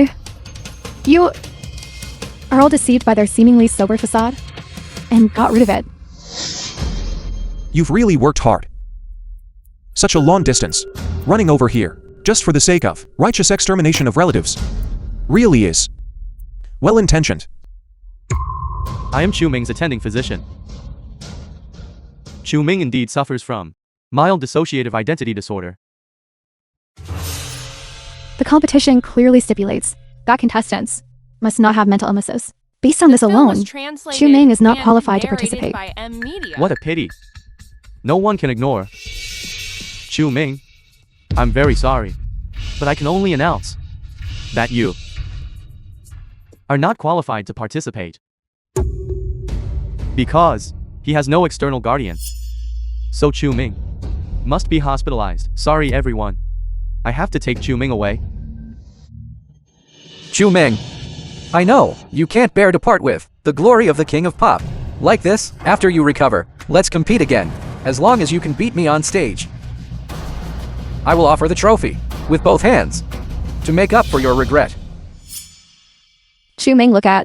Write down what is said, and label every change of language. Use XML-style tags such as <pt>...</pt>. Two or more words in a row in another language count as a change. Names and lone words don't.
<en>You are all deceived by their seemingly sober facade and got rid of it. You've really worked hard. Such a long distance, running over here, just for the sake of righteous extermination of relatives. Really is well-intentioned. I am Chu-Ming's attending physician. Chu-Ming indeed suffers from mild dissociative identity disorder. The competition clearly stipulates that contestants must not have mental illnesses. Based on this alone, Chu-Ming is not qualified to participate. What a pity. No one can ignore Chu-Ming. I'm very sorry, but I can only announce that you are not qualified to participate because he has no external guardian. So Chu-Ming must be hospitalized. Sorry everyone. I have to take Chu-Ming away. Chu-Ming, I know, you can't bear to part with the glory of the King of Pop. Like this, after you recover, let's compete again, as long as you can beat me on stage. I will offer the trophy, with both hands, to make up for your regret. Chu-Ming, look at.</en>